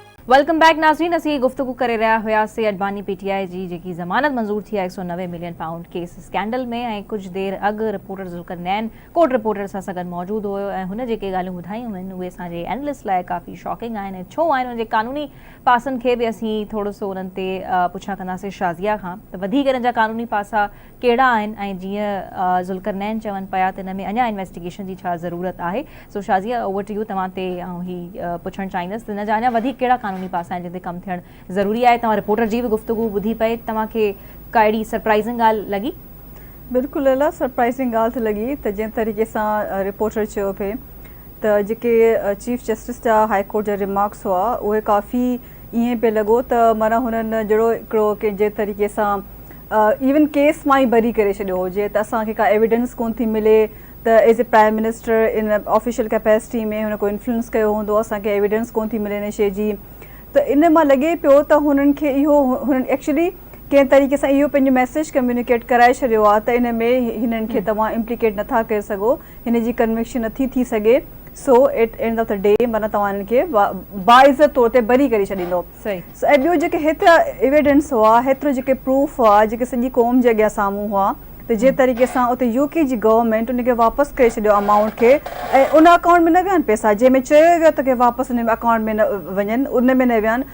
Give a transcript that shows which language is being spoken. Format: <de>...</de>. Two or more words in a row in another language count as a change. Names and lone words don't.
<en>welcome back नाज़रीन।</en> <sd>असीं गुफ्तगू करे रहा हुआसीं अडवानी पीटीआई जी जेकी ज़मानत मंज़ूर थी</sd> <en>190 million pound case scandal</en> <sd>में, ऐं कुछ देर अॻु रिपोर्टर ज़ुल्करनैन</sd> <en>court reporter</en> <sd>सां सां गॾु मौजूदु हुयो ऐं हुन जेके ॻाल्हियूं ॿुधायूं आहिनि उहे असांजे एनालिस्ट लाइ काफ़ी शॉकिंग आहिनि ऐं छो आहिनि उनजे कानूनी पासनि खे बि असीं थोरो सो उन्हनि ते पुछा कंदासीं शाज़िया खां त वधीक हिन जा कानूनी पासा कहिड़ा आहिनि ऐं जीअं ज़ुल्करनैन चवनि पिया त हिन में अञा इन्वेस्टिगेशन जी छा ज़रूरत आहे।</sd> <en>सो शाज़िया over to you,</en> <sd>तव्हां ते आउं ही पुछणु चाहींदसि त हिन जा अञा वधीक कहिड़ा कानूनी पासा आहिनि जिन ते कमु थियणु ज़रूरी आहे। तव्हां रिपोर्टर जी बि गुफ़्तगू ॿुधी पए, तव्हांखे का अहिड़ी सरप्राइज़िंग ॻाल्हि लॻी? बिल्कुलु लैला, सरप्राइज़िंग ॻाल्हि त लॻी त जंहिं तरीक़े सां रिपोर्टर चयो पिए त जेके</sd> <en>chief justice</en> <sd>जा</sd> <en>high court</en> <sd>जा रिमार्क्स हुआ उहे काफ़ी ईअं पियो लॻो त माना हुननि जहिड़ो हिकिड़ो के जंहिं तरीक़े सां</sd> <en>even case</en> <sd>मां ई बरी करे छॾियो हुजे त असांखे का एविडेंस कोन थी मिले त</sd> <en>as a prime minister in official capacity</en> <sd>में हुन को इन्फ्लुएंस कयो हूंदो, असांखे एविडेंस कोन थी मिले हिन शइ जी। त इन मां लॻे पियो त हुननि खे इहो हुननि एक्चुअली कंहिं तरीक़े सां इहो पंहिंजो</sd> <en>message communicate</en> <sd>कराए छॾियो आहे त इन में हिननि खे तव्हां इम्प्लीकेट नथा करे सघो, हिन जी कन्विक्शन नथी थी सघे।</sd> <en>so at end of the day</en> <sd>माना तव्हां हिननि खे बाइज़त तौर ते बरी करे छॾींदो। सही। ऐं ॿियो जेके हेतिरा एविडेंस हुआ, हेतिरो जेके प्रूफ हुआ जेके सॼी क़ौम जे अॻियां साम्हूं हुआ, त जंहिं तरीक़े सां उते यूके जी गवर्नमेंट उनखे वापसि करे छॾियो अमाउंट खे ऐं उन अकाउंट में न विया आहिनि पैसा, जंहिंमें चयो वियो त की वापसि उन अकाउंट में न वञनि, उन में न विया आहिनि।</sd>